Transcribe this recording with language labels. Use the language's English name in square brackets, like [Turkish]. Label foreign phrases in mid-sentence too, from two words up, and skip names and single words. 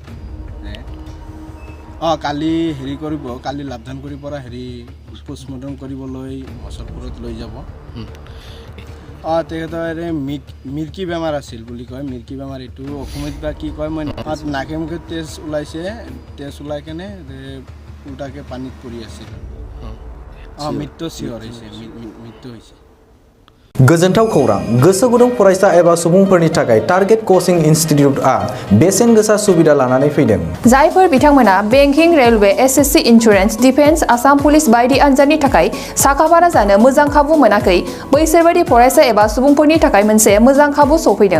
[Assamese] কালি কৰিব, কালি লাভদানগুৰিৰ পৰা পোষ্টমৰ্টম কৰিবলৈ মচলপুৰত লৈ যাব। তেখেতৰ মিৰ্কি বেমাৰ আছিল বুলি কয়। মিৰ্কি বেমাৰ এইটো অসমীয়াত বা কি কয় মই নাকে মুখে তেজ ওলাইছে, তেজ ওলাই কেনে উল্টাকে পানীত পৰি আছিল। মৃত্যু চিয়ৰ হৈছে, মৃত্যু হৈছে। [Bodo] गोजोनथाव खौरां, गोसो गुदुं फरायसा एबा सुबुंफोरनि थाखाय टारगेट कोचिं इनस्टिट्यूटआ बेसेन गोसा सुबिदा लानानै फैदों। जायफोर बिथांमोना बेंकिं, रेलवे, SSC, इन्सुरेन्स, डिफेन्स, आसाम पुलिस बायदि आनजादनि थाखाय साखाफारा जानो मोजां खाबु मोनाखै, बैसोर बायदि फरायसा एबा सुबुंफोरनि थाखाय मोनसे मोजां खाबु सफैदों।